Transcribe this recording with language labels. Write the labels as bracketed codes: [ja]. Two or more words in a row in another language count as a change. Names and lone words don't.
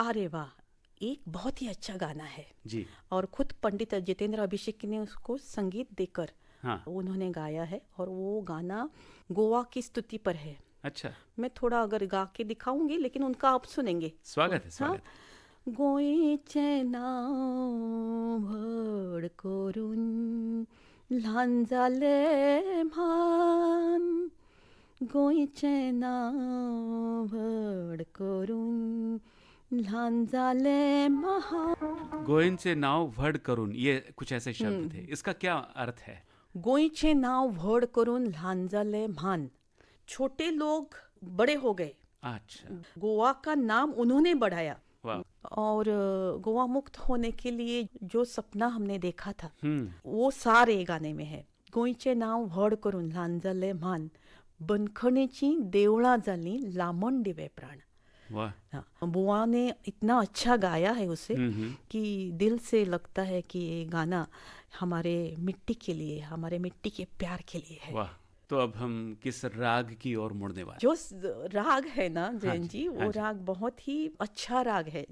[hi] अरे वाह, एक बहुत ही अच्छा गाना है जी, और खुद पंडित जितेंद्र अभिषेकी ने उसको संगीत देकर उन्होंने गाया है और वो गाना गोवा की स्तुति पर है। अच्छा, मैं थोड़ा अगर गा के दिखाऊंगी, लेकिन उनका आप सुनेंगे। स्वागत है, स्वागत। [kok] गोयीचे नाव भड करून ल्हान जाले म्हान, गोयीचे नाव भड करून ल्हान जाले महान। गोयीचे नाव भड करून, [hi] ये कुछ ऐसे शब्द थे, इसका क्या अर्थ है? [kok] गोयीचे नाव भड करून ल्हान जाले म्हान, [hi] छोटे लोग बड़े हो गए। अच्छा, गोवा का नाम उन्होंने बढ़ाया और गोवा मुक्त होने के लिए जो सपना हमने देखा था वो सारे गाने में है। [kok] गोयीचे नाव व्हड करून ल्हान जाले म्हान, बंदखणीची देवळां जाली लांबण दिवे प्राण। [hi] बुआ ने इतना अच्छा गाया है उसे कि दिल से लगता है कि ये गाना हमारे मिट्टी के लिए, हमारे मिट्टी के प्यार के लिए है। वाह, तो अब हम किस राग की ओर मुड़ने वाले? जो राग है ना जैन जी, वो राग बहुत ही अच्छा राग है।